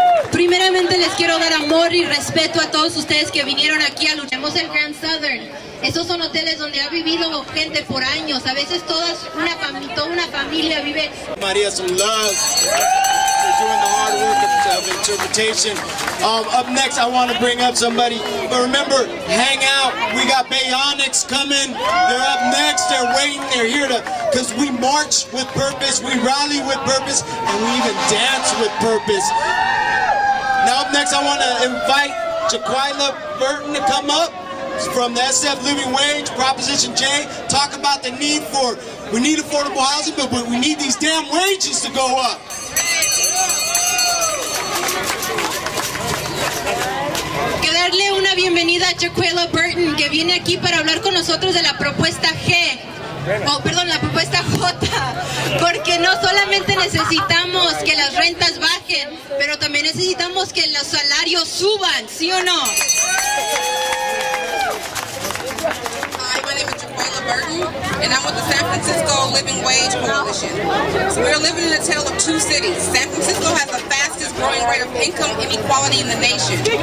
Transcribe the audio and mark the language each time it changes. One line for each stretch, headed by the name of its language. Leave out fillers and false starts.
Spanish: Primeramente les quiero dar amor y respeto a todos ustedes que vinieron aquí a luchar. Tenemos el Grand Southern. Esos son hoteles donde ha vivido gente por años. A veces toda una familia vive.
English: Maria, some love. You're doing the hard work of interpretation. Up next, I want to bring up somebody. But remember, hang out. We got Bayonics coming. They're up next. They're waiting. They're here to, because we march with purpose, we rally with purpose, and we even dance with purpose. Now up next, I want to invite Jaquila Burton to come up from the SF Living Wage, Proposition J, talk about the need for, we need affordable housing, but we need these damn wages to go up.
Spanish: Que darle una bienvenida a Jaquila Burton, que viene aquí para hablar con nosotros de la propuesta G. La propuesta J, porque no solamente necesitamos que las rentas bajen, pero también necesitamos que los salarios suban, ¿sí o no?
English: Hi, my name is Jaquila Burton, and I'm with the San Francisco Living Wage Coalition. We're living in a tale of two cities. San Francisco has the fastest growing rate of income inequality in the nation.